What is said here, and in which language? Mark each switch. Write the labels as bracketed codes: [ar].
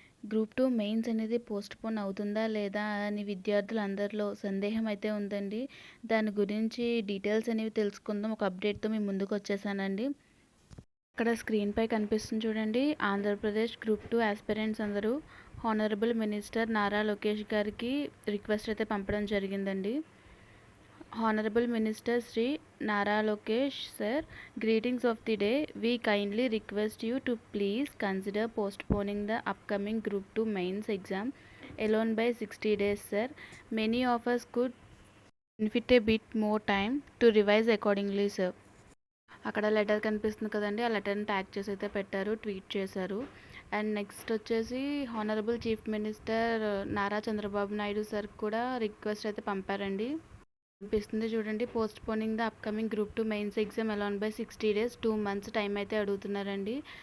[te] Group 2 mains అనేది postpone అవుతుందా లేదా అని విద్యార్థులందరిలో సందేహం అయితే ఉందండి. దాని గురించి డీటెయిల్స్ అనేవి తెలుసుకుందాం. ఒక అప్డేట్‌తో మీ ముందుకొచ్చేసానండి. అక్కడ స్క్రీన్‌పై కనిపిస్తుంది చూడండి. ఆంధ్రప్రదేశ్ గ్రూప్ 2 యాస్పిరెంట్స్ అందరూ హానరబుల్ మినిస్టర్ నారా లోకేష్ గారికి రిక్వెస్ట్ అయితే పంపడం జరిగిందండి. [en] Honorable Minister Sri Nara Lokesh Sir, greetings of the day. We kindly request you to please consider postponing the upcoming Group 2 mains exam alone by 60 days, sir. Many of us could benefit a bit more time to revise accordingly, sir. [te] అక్కడ letter కనిపిస్తుంది కదండి, ఆ లెటర్ని tag చేసి అయితే పెట్టారు, tweet చేశారు. And next వచ్చేసి honourable chief minister Nara Chandrababu Naidu sir కూడా రిక్వెస్ట్ అయితే పంపారండి. కనిపిస్తుంది చూడండి. [en] postponing the upcoming group 2 mains exam alone by 60 days 2 months time [te] అయితే అడుగుతున్నారండి.